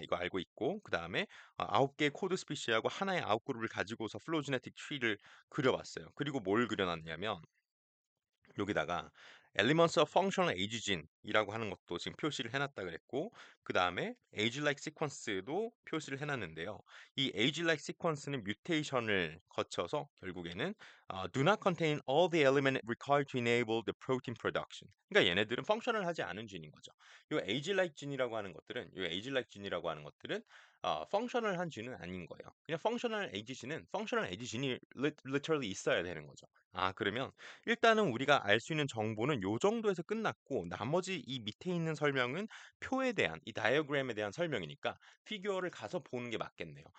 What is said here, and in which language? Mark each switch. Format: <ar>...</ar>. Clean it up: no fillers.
<ko>이거 알고 있고 그다음에 9개의 코드 스피시하고 하나의 아웃그룹을 가지고서 플로지네틱 트리를 그려 봤어요. 그리고 뭘 그려 놨냐면 여기다가 Elements of Functional Age이라고 하는 것도 지금 표시를 해놨다 그랬고 그 다음에 Age-like Sequence도 표시를 해놨는데요. 이 Age-like Sequence는 뮤테이션을 거쳐서 결국에는</ko> <en>Do not contain all the element required to enable the protein production.</en> <ko>그러니까 얘네들은 펑션을 하지 않은 진인 거죠. 이 Age-like 진이라고 하는 것들은 이 Age-like 진이라고 하는 것들은 펑셔널 한 진은 아닌 거예요. 그냥 펑셔널 에이지 진은 펑셔널 에이지 진이 literally 있어야 되는 거죠. 그러면 일단은 우리가 알 수 있는 정보는 요 정도에서 끝났고 나머지 이 밑에 있는 설명은 표에 대한 이 다이어그램에 대한 설명이니까 피규어를 가서 보는 게 맞겠네요.</ko>